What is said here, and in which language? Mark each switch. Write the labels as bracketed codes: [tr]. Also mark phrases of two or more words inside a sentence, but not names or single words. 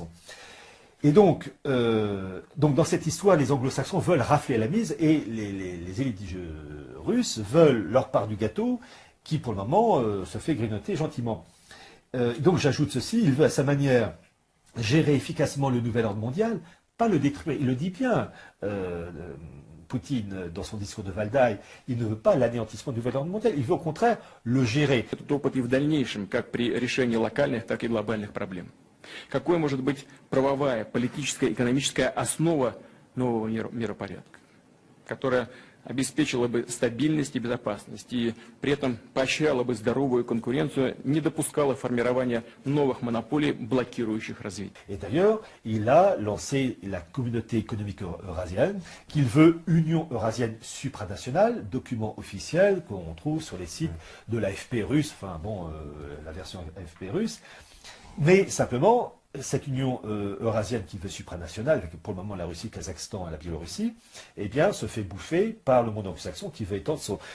[fr] Et donc, dans cette histoire, les anglo-saxons veulent rafler la mise et les élites russes veulent leur part du gâteau qui, pour le moment, se fait grignoter gentiment. Donc, j'ajoute ceci, il veut à sa manière gérer efficacement le nouvel ordre mondial, pas le détruire. Il le dit bien, Poutine, dans son discours de Валдай, il ne veut pas l'anéantissement du nouvel ordre mondial, il veut au contraire le gérer. [ru] Этот опыт и в дальнейшем, как при решении локальных, так и глобальных проблем. Какой может быть правовая, политическая, экономическая основа нового миропорядка, которая обеспечила бы стабильность и безопасность и при этом поощряла бы здоровую конкуренцию, не допускала формирования новых монополий, блокирующих развитие. [fr] Et d'ailleurs, il a lancé la communauté économique eurasienne, qu'il veut Union eurasienne supranationale, document officiel qu'on trouve sur les sites de l'AFP russe, la version AFP russe. Mais simplement, cette union eurasienne qui veut supranationale, avec pour le moment la Russie, le Kazakhstan et la Biélorussie, eh bien, se fait bouffer par le monde anglo-saxon qui veut étendre son...